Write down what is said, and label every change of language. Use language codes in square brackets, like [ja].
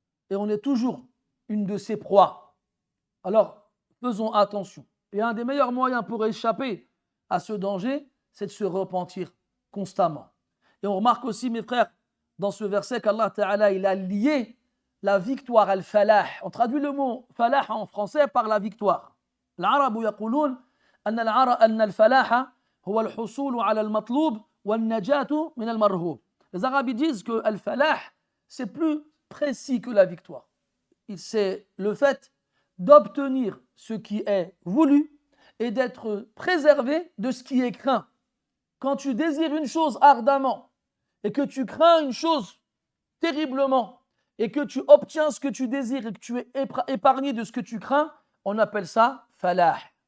[fr] Et on est toujours une de ses proies. Alors, faisons attention. Et un des meilleurs moyens pour échapper à ce danger, c'est de se repentir constamment. Et on remarque aussi, mes frères, dans ce verset qu'Allah Ta'ala, il a lié la victoire al-falah. On traduit le mot falah en français par la victoire. [ar] العرب يقولون أن الفلاح هو الحصول على المطلوب والنجاة من المرهوب. [fr] Les Arabes disent que al-falah, c'est plus précis que la victoire. C'est le fait d'obtenir ce qui est voulu et d'être préservé de ce qui est craint. Quand tu désires une chose ardemment et que tu crains une chose terriblement et que tu obtiens ce que tu désires et que tu es épargné de ce que tu crains, on appelle ça falah.